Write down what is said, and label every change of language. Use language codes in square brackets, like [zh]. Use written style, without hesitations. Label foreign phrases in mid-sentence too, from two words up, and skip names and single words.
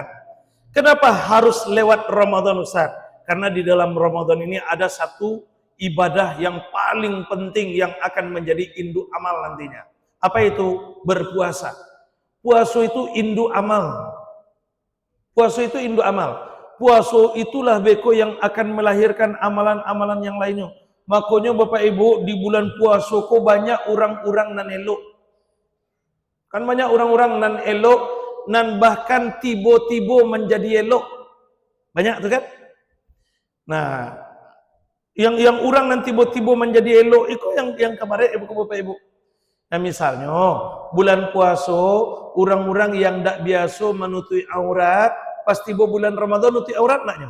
[id] Kenapa harus lewat Ramadan Ustaz? Karena di dalam Ramadan ini ada satu ibadah yang paling penting yang akan menjadi induk amal nantinya. Apa itu? Berpuasa. Puasa itu induk amal. Puasa itu induk amal. Puasa itulah beko yang akan melahirkan amalan-amalan yang lainnya. Makanya Bapak Ibu di bulan puasa kok banyak orang-orang [min] nan elok. [id] Kan banyak orang-orang [min] nan elok, [id] nan bahkan tiba-tiba menjadi elok. Banyak tuh kan? Nah, yang orang nan tiba-tiba menjadi elok itu yang kemarin Bapak Ibu. Nah, misalnya bulan puasa orang-orang yang tidak biasa menutupi aurat, pas tiba bulan Ramadan nutupi aurat naknya.